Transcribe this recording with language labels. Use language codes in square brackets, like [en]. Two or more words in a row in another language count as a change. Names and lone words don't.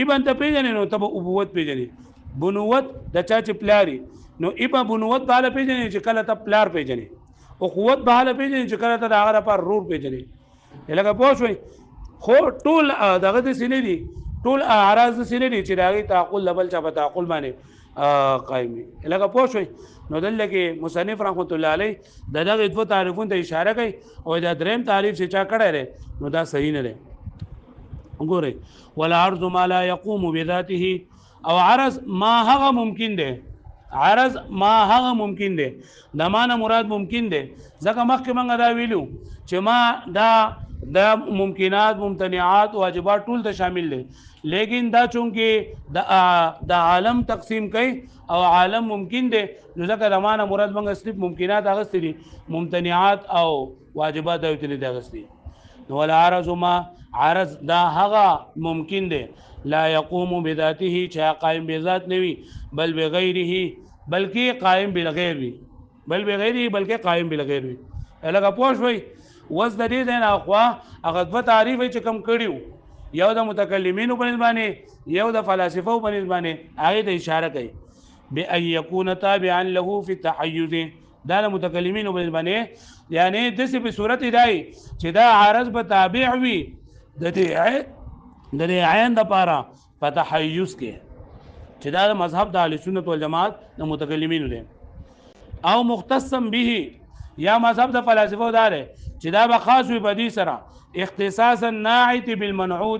[ps] ابن ته پیژنې نو ته ابوت پیژنې بنوت د چا چې پلاري نو ابا بنوت به حاله پیژنې چې کله ته پلار پیژنې اخوت به حاله پیژنې چې کله ته د هغه لپاره رور پیژنې لکه پوه شوي خو ټول دغه د سینې دي ټول اعراض د سینې دي چې دغه تعقل لبل چا په تعقل باندې قائم دي لکه پوه شوي نو دلته کې مصنف رحمت الله علیه دغه دوه تعریفونو ته اشاره کوي او دا دریم تعریف چې چا کړی دی نو دا صحیح نه دی وګورئ [ar] ولا عرض ما لا يقوم بذاته [ps] او عرض ما هغه ممکن دی عرض ما هغه ممکن دی د معنا مراد ممکن دی ځکه مخکې موږ دا ویلو چې ما دا ممکنات ممتنعات واجبات ټول ته شامل دي لیکن دا چونکه د عالم تقسیم کوي او عالم ممکن دی نو ځکه د معنا مراد موږ صرف ممکنات اغستې دي ممتنعات او واجبات او تل دي اغستې نو ولا عرض ما عرض دا هغه ممکن دی [ar] لا يقوم بذاته [ps] چې قائم بذات نوي بل بغیره بلکې [ar] قائم بالغیر [ps] وي بل بغیره بلکې [ar] قائم بالغیر [ps] وي لکه پوه شوي وز د دې نه اخوا هغه دوه تعریف چې کم کړیو یو د متکلمینو په نسبت یو د فلسفو په نسبت هغه ته اشاره کوي [ar] بأن يكون تابعا له في التحيز [ps] دا د متکلمینو په نسبت یعنی د څه په صورت دی چې دا عارض به تابع وي د دې عین د پاره په تحیز کې چې دا مذهب د اهل سنت والجماعت د متکلمینو دی او مختصا به یا مذهب د فلسفو دار چې دا به خاص وي په دې سره [ar] اختصاصا ناعت بالمنعوت